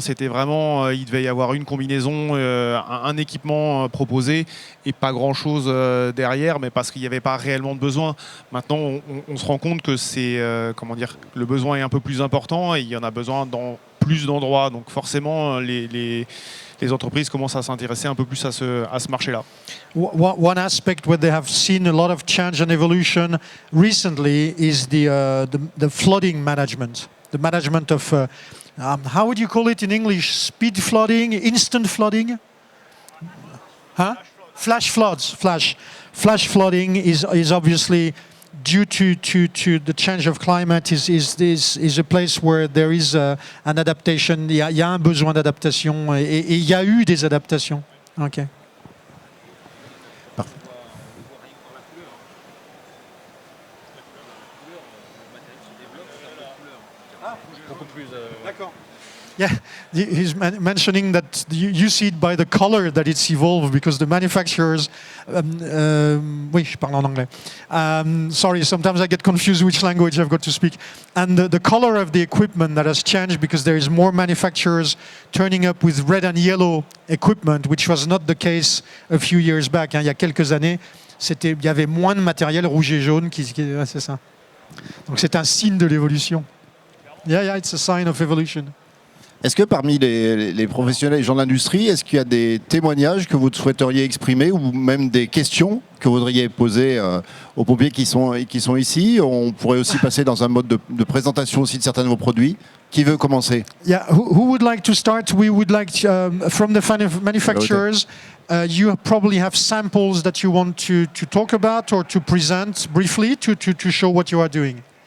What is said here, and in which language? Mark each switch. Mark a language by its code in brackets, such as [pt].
[fr] C'était vraiment, il devait y avoir une combinaison, un équipement proposé et pas grand chose derrière, mais parce qu'il n'y avait pas réellement de besoin. Maintenant, on se rend compte que le besoin est un peu plus important et il y en a besoin dans plus d'endroits. Donc forcément, les entreprises commencent à s'intéresser un peu plus à ce marché-là. [en] One aspect where they have seen a lot of change and evolution recently is the flooding management. The management of, how would you call it in English? Speed flooding, instant flooding? Huh? Flash floods. Flash flooding is obviously due to the change of climate is a place where there is an adaptation. [fr] Il y a un besoin d'adaptation et il y a eu des adaptations. [en] Ok. [fr] D'accord. [en] Yeah, he's mentioning that you see it by the color that it's evolved because the manufacturers. [fr] Oui, je parle en anglais. [en] Sorry, sometimes I get confused which language I've got to speak. And the color of the equipment that has changed because there is more manufacturers turning up with red and yellow equipment, which was not the case a few years back. [fr] Il y a quelques années, il y avait moins de matériel rouge et jaune c'est ça. Donc c'est un signe de l'évolution. [en] Yeah, it's a sign of evolution. [fr] Est-ce que parmi les professionnels et les gens de l'industrie, est-ce qu'il y a des témoignages que vous souhaiteriez exprimer ou même des questions que vous voudriez poser aux pompiers qui sont ici? On pourrait aussi passer dans un mode de présentation aussi de certains de vos produits. Qui veut commencer? [en] Yeah, who would like to start? We would like from the manufacturers. You probably have samples that you want to talk about or to present briefly to show what you are doing.